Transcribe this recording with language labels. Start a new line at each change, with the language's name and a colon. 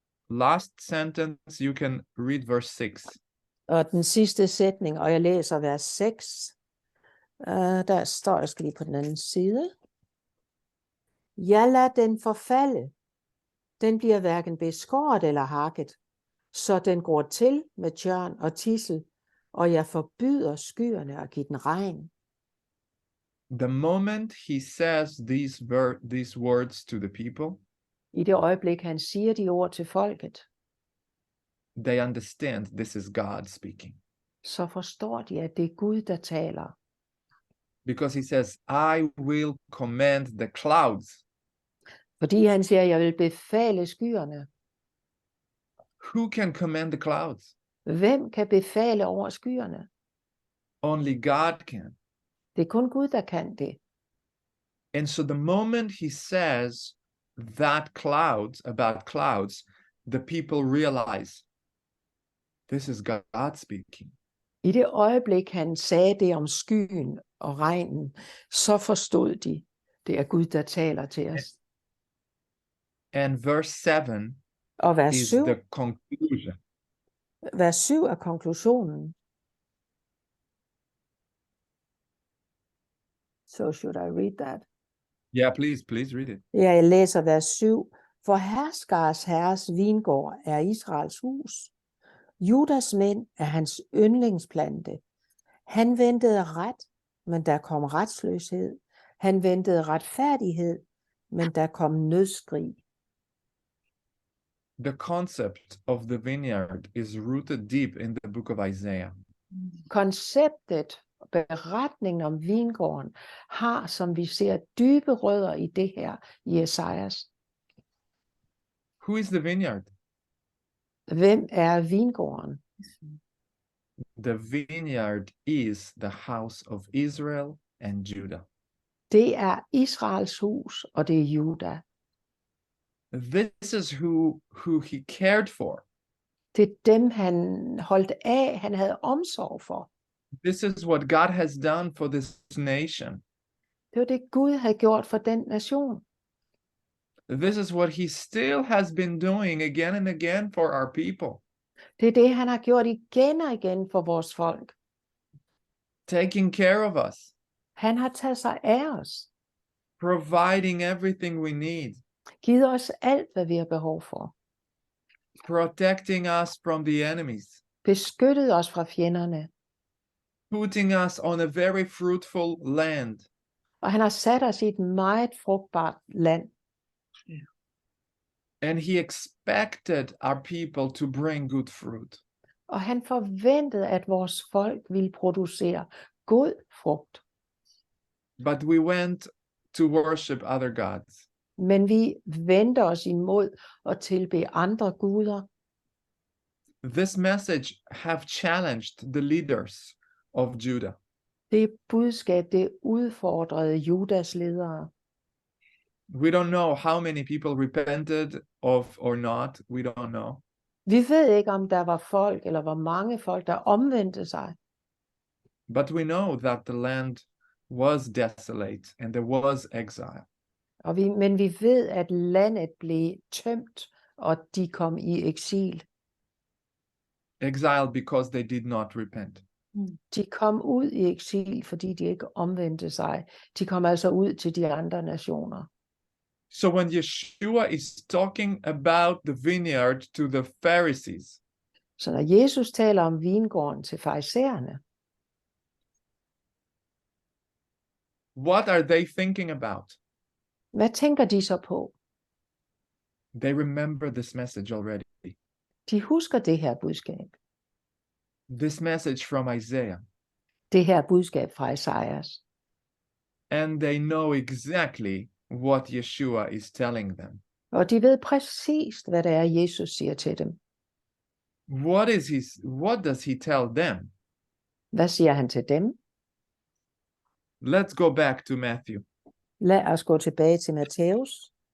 English: last sentence, you can read verse 6.
Danish: og den sidste sætning, og jeg læser vers 6, der står, jeg skal lige på den anden side. Jeg lader den forfalde. Den bliver hverken beskåret eller hakket, så den går til med tjørn og tidsel, og jeg forbyder skyerne at give den regn.
English: The moment he says these words to the people,
Danish: I det øjeblik, han siger de ord til folket,
English: they understand this is God speaking.
Danish: så forstår de, at det er Gud, der taler.
English: Because he says, I will command the clouds.
Danish: Fordi han siger, jeg vil befale skyerne.
English: Who can command the clouds?
Danish: Hvem kan befale over skyerne?
English: Only God can.
Danish: Det er kun Gud, der kan det.
English: And so the moment he says that about clouds, the people realize this is God speaking.
Danish: I det øjeblik, han sagde det om skyen og regnen, så forstod de, det er Gud, der taler til os.
English: And verse 7
Danish: Og vers
English: is
Danish: 7,
English: the conclusion.
Danish: vers 7 er konklusionen.
English: So should I read that? Yeah, please read it.
Danish: Ja, jeg læser vers 7. For herskers herres vingård er Israels hus. Judas mænd er hans yndlingsplante. Han ventede ret, men der kom retsløshed. Han ventede retfærdighed, men der kom nødskrig.
English: The concept of the vineyard is rooted deep in the book of Isaiah.
Danish: Konceptet, beretningen om vingården, har, som vi ser, dybe rødder i det her i Esajas.
English: Who is the vineyard?
Danish: Hvem er vingården?
English: The vineyard is the house of Israel and Judah.
Danish: Det er Israels hus, og det er Juda.
English: This is who he cared for.
Danish: Det er dem, han holdt af, han havde omsorg for.
English: This is what God has done for this nation.
Danish: Det var det, Gud havde gjort for den nation.
English: This is what he still has been doing again and again for our people.
Danish: Det er det, han har gjort igen og igen for vores folk.
English: Taking care of us,
Danish: Han har taget sig af os.
English: providing everything we need,
Danish: Givet os alt, hvad vi har behov for.
English: protecting us from the enemies,
Danish: Beskyttet os fra fjenderne.
English: putting us on a very fruitful land.
Danish: Og han har sat os i et meget frugtbart land.
English: And he expected our people to bring good fruit.
Danish: Og han forventede, at vores folk ville producere god frugt.
English: But we went to worship other gods.
Danish: Men vi vendte os imod at tilbe andre guder.
English: This message have challenged the leaders of Judah.
Danish: Det budskab, det udfordrede Judas ledere.
English: We don't know how many people repented of or not. We don't know.
Danish: Vi ved ikke, om der var folk, eller hvor mange folk, der omvendte sig.
English: But we know that the land was desolate and there was exile.
Danish: Men vi ved, at landet blev tømt, og de kom i eksil.
English: Exile because they did not repent.
Danish: De kom ud i eksil, fordi de ikke omvendte sig. De kom altså ud til de andre nationer.
English: So when Yeshua is talking about the vineyard to the Pharisees,
Danish: Så når Jesus taler om vingården til farisæerne,
English: what are they thinking about?
Danish: hvad tænker de så på?
English: They remember this message already.
Danish: De husker det her budskab.
English: This message from Isaiah.
Danish: Det her budskab fra Esajas.
English: And they know exactly what Yeshua is telling them.
Danish: Og de ved præcis, hvad det er, Jesus siger til dem.
English: What does he tell them?
Danish: Hvad siger han til dem?
English: Let's go back to Matthew.
Danish: Lad os gå tilbage til Matthæus.